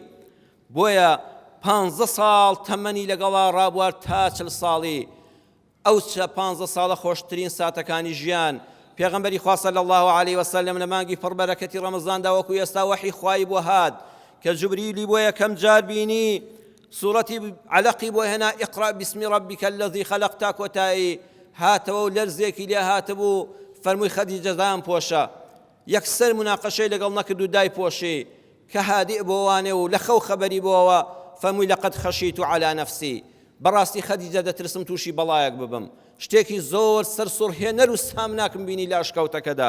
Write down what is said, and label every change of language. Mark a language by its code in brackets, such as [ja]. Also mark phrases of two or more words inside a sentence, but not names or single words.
[ckb] بۆیە 15 ساڵ تەمەنی لەگەڵا ڕابوار تا 40 ساڵی. ئەو 15 ساڵە خۆشترین ساتەکانی ژیان. پێغەمبەری خوا [ar] صلی الله علیه وسلم [ckb] لە مانگی پڕبەرەکەتی ڕەمەزاندا وەکو ئێستا وەحی خوای بۆ هات کە جوبریلی بۆ یەکەم جار بینی سوورەتی علەقی بۆ هێنا [ar] ئیقرأ بسم ربک الذی خەلق [ckb] تا کۆتایی هاتەوە و لەرزێکی لێ هاتبوو فەرمووی خەدیجە دام پۆشە. یەکسەر مناقەشەی لەگەڵ نەکرد و دای پۆشی کە هادیئ بۆوانێ و لە خەو خەبەری بۆەوە فەرمووی [ar] لەقەد خەشیت عەلی نەفسی، [ckb] بەڕاستی خەدیجە دەترسم تووشی بەڵایەک ببم، شتێکی زۆر سەرسوڕهێنەر و سام ناکەم بینی لاشکەوتەکەدا.